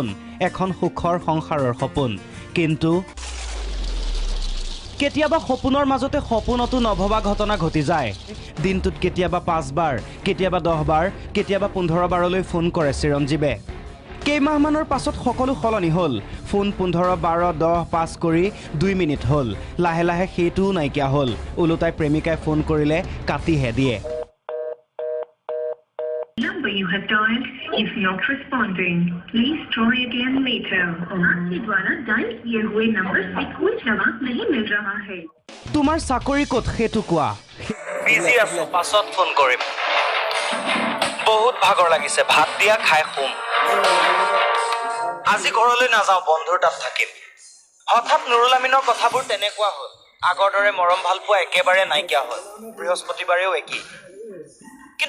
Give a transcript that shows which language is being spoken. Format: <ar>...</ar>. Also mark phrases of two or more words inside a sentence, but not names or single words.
<as>এখন সুখৰ সংসাৰৰ সপোন কিন্তু কেতিয়াবা সপোনৰ মাজতে সপোনতো নভবা ঘটনা ঘটি যায় দিনটোত কেতিয়াবা 5 বাৰ কেতিয়াবা 10 বাৰ কেতিয়াবা 15 বাৰলৈ ফোন কৰে চিৰঞ্জীৱে কেইমাহমানৰ পাছত সকলো সলনি হ'ল ফোন 15 12 10 5 কৰি 2 মিনিট হ'ল লাহে লাহে সেইটোও নাইকিয়া হ'ল ওলোটাই প্ৰেমিকাই ফোন কৰিলে কাটিহে দিয়ে</as> <en>Number you have dialed is not responding. Please try again later.</en> <hi>आपके द्वारा डायल किए हुए नंबर से कोई जवाब नहीं मिल रहा है।</hi> <as>তোমাৰ চাকৰি ক'ত সেইটো কোৱা বিজি আছো পাছত ফোন কৰিম বহুত ভাগৰ লাগিছে ভাত দিয়া খাই শুম আজি ঘৰলৈ নাযাওঁ বন্ধুৰ তাত থাকিম হঠাৎ নুৰুল আমিনৰ কথাবোৰ তেনেকুৱা হ'ল আগৰ দৰে মৰম ভাল পোৱা একেবাৰে নাইকিয়া হ'ল বৃহস্পতিবাৰেও একেই কিন্তু</as>